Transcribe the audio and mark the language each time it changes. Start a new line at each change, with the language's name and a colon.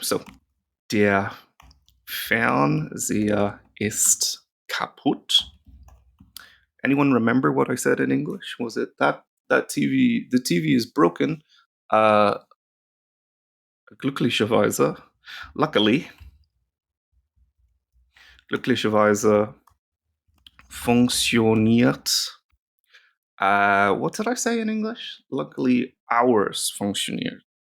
German: So der Fernseher ist kaputt.
English: Anyone remember what I said in English? Was it that TV? The TV is broken.
German: Glücklicherweise, glücklicherweise funktioniert.
English: What did I say in English? Luckily, ours
German: funktioniert.